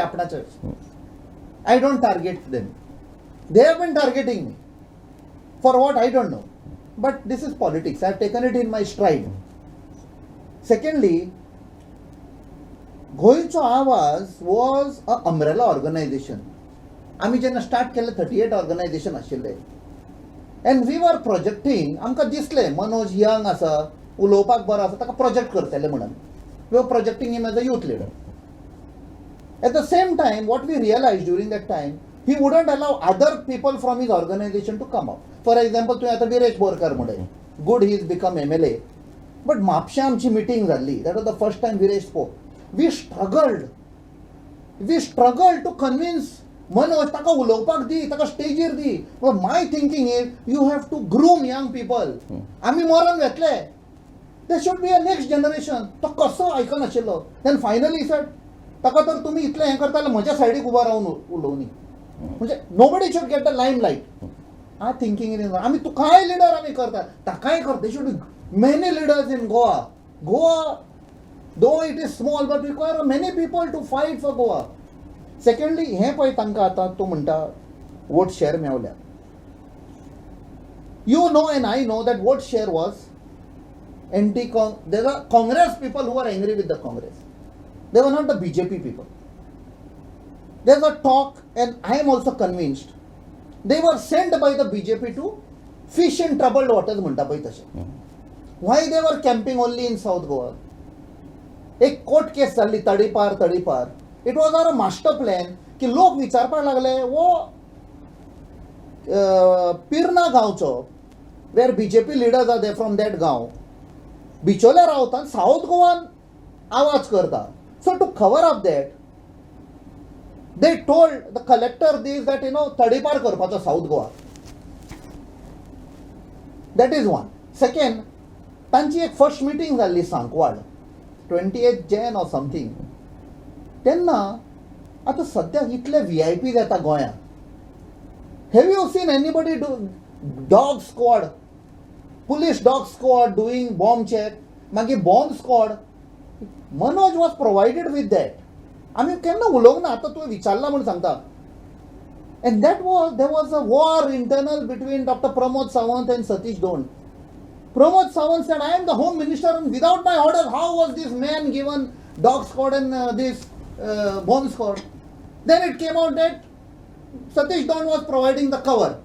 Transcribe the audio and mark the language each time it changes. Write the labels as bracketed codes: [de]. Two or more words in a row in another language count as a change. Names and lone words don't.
[en] I don't target them. They have been targeting me. For what? I don't know. But this is politics. I have taken it in my stride. Secondly, Goancho Avaz was an umbrella organization. [kok] आम्ही जेन्ना स्टार्ट केले 38 ऑर्गनायझेशन आशिल्ले, [en] and we were projecting. [kok] आमकां दिसलें मनोज यंग आसा, उलोवपाक बरो आसा, ताका प्रोजेक्ट करतले म्हणून. [en] we were projecting him as a youth leader. at the same time what we realise during that time, he wouldn't allow other people from his organisation to come up. for example [kok] तुवें आतां विरेश बोरकार म्हणलें, [en] good he is become MLA. बट [kok] म्हापशें आमची मिटींग जाल्ली, [en] that was the first time Viresh spoke. we struggled to convince [kok] मनोज ताका उलोवपाक दी, ताका स्टेजीर दी. [en] my thinking is you have to groom young people. [kok] आमी मरण घेतले, [en] they should be a next generation. [kok] तो कसो आयकनाशिल्लो. [en] then finally sir [kok] ताका तर तुमी इतलें हें करताले, म्हज्या सायडीक उबो रावन उलोवनी. [en] म्हणजे nobody should get the limelight. a thinking in [kok] आमी तुकाय लिडर आमी करता, ताकाय करता. [en] they should many leaders in Goa. Though it is small, but require many people to fight for Goa. Secondly, [kok] हे पळय तांकां आतां तूं म्हणटा वोट शेअर मेवल्या. [en] You know and I know that vote share was there are Congress people who were angry with the Congress. They were not the BJP people. There's a talk, and I am also convinced they were sent by the BJP to fish in troubled waters [kok] म्हणटा पळय तशें. [en] Why they were camping only in South Goa? [kok] एक [en] court case [kok] जाल्ली तडीपार. [en] it was our master plan [kok] की लोक विचारपाक लागले वो पिर्ना गांवचो, [en] where BJP leaders are they from that [kok] गांव, बिचोले रावता, साऊथ गोवान आवाज करता. [en] so to cover up that they told the collector this that [kok] तडीपार करपाचो [en] साऊथ गोवा. that is one. second, [kok] तांची एक [en] first meeting जाल्ली सांकवाड 28 Jan or something. [kok] तेन्ना आतां सद्याक इतले VIPs येता गोंयांत. [en] have you seen anybody do dog squad, police dog squad doing bomb check, मागीर bomb squad? Manoj was provided with that. [kok] आमी केन्ना उलोवंक ना. आतां तुवें विचारला म्हूण सांगता. [en] And there was a war internal between Dr. Pramod Sawant and Satish Don. Pramod Sawant said, I am the Home Minister and without my orders, how was this man given dog squad and this bomb squad? Then it came out that Satish Don was providing the cover.